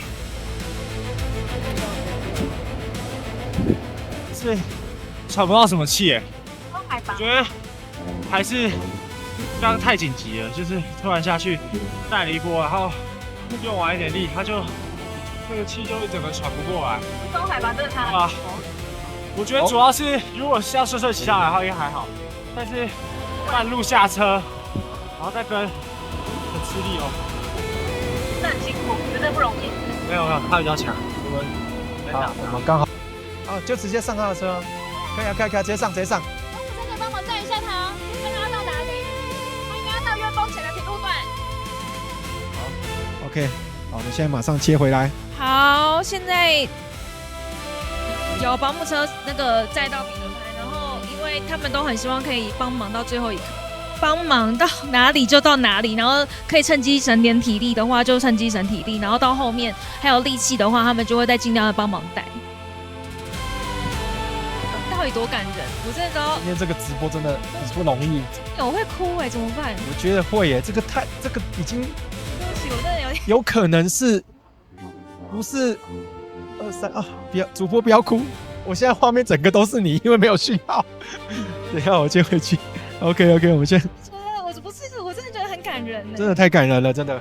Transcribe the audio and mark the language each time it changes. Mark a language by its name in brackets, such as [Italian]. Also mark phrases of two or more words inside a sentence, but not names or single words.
[Chinese] 是喘不到什麼氣哎，我覺得還是剛剛太緊急了，就是突然下去帶了一波，然後用完一點力，他就那個氣就整個喘不過來。高海拔真的差很多。我覺得主要是如果是要順騎下來的話，應該還好，但是半路下車，然後再跟，很吃力哦。那很辛苦，真的不容易。沒有，他比較強。我們剛好，就直接上他的車，可以，直接上。真的幫忙載一下他，看他要到哪裡？他應該要到約峰前的鐵路段。好 ，OK， 好，我們現在馬上切回來。好，現在有保姆車那個載到彼得潘，然後因為他们都很希望可以幫忙到最後一刻。幫忙到哪裡就到哪裡，然後可以趁機省點體力的話就趁機省體力，然後到後面還有力氣的話，他們就會再盡量的幫忙帶。到底多感人？我真的知道今天這個直播真的很不容易。我會哭哎，怎麼辦？我覺得會耶，這個已經，對不起，我真的有點。有可能是，不是2、3啊？不要，主播不要哭，我現在畫面整個都是你，因為沒有訊號。等一下我接回去。OK， 我們先。我真的覺得很感人，真的太感人了，真的。